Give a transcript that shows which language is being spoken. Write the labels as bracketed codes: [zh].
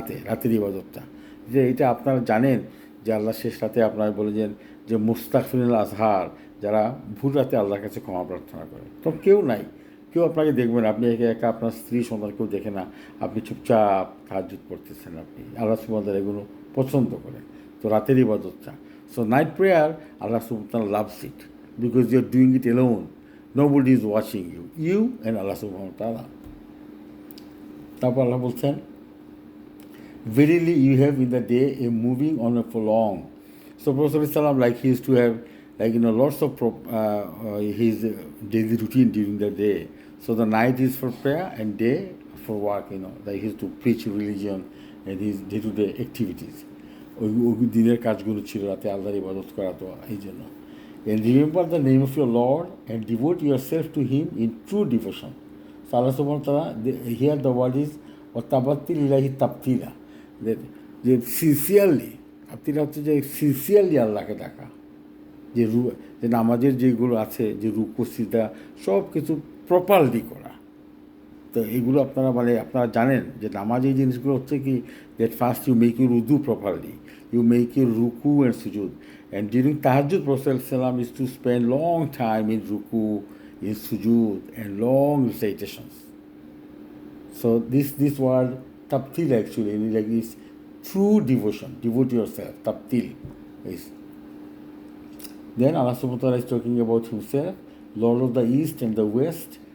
[bn] রাতের ইবাদতটা, যে এটা আপনারা জানেন যে আল্লাহ শেষ রাতে আপনারা বলেছেন যে মুস্তাগফিরুল আজহার, যারা ভোর রাতে আল্লাহর কাছে ক্ষমা প্রার্থনা করে। তো কেউ নাই, কেউ আপনাকে দেখবেন, আপনি একা আপনার স্ত্রী সন্তান কেউ দেখে না, আপনি চুপচাপ তাহাজ্জুদ পড়তেছেন, আপনি আল্লাহ সুবহানাহু ওয়া তাআলা এগুলো পছন্দ করেন। তো রাতের ইবাদতটা, [en] so night prayer, Allah subhanahu wa ta'ala loves it because you're doing it alone. Nobody is watching you. You and Allah subhanahu wa ta'ala. [bn] তারপর আল্লাহ বলছেন, [en] verily you have in the day a moving on a prolong. So Prophet ﷺ, like he used to have lots of his daily routine during the day. So the night is for prayer and day for work, that he used to preach religion and his day-to-day activities. [bn] ওই দিনের কাজগুলো ছিল রাতে আল্লাহর ইবাদত করা, তো এই জন্য। [en] And remember the name of your Lord and devote yourself to him in true devotion. [bn] So Allah subhanahu wa ta'ala, here the word is [ar] وَتَبَتِّلْ إِلَيْهِ تَبْتِيلًا, [bn] যে সিনসিয়ারলি, তাবতিলা হচ্ছে যে সিনসিয়ারলি আল্লাহকে ডাকা, যে নামাজের যেগুলো আছে, যে রুকু সিজদা সব কিছু প্রপারলি করা। তো এইগুলো আপনারা জানেন যে নামাজ এই জিনিসগুলো হচ্ছে কি, [en] That first you make your wudu properly, you make your ruku and sujud. And during tahajjud, Prophet ﷺ is to spend long time in ruku, in sujud, and long recitations. So this word tabtil actually is true devotion. Devote yourself. Tabtil is. Then Allah subhanahu wa ta'ala is talking about himself, Lord of the East and the West.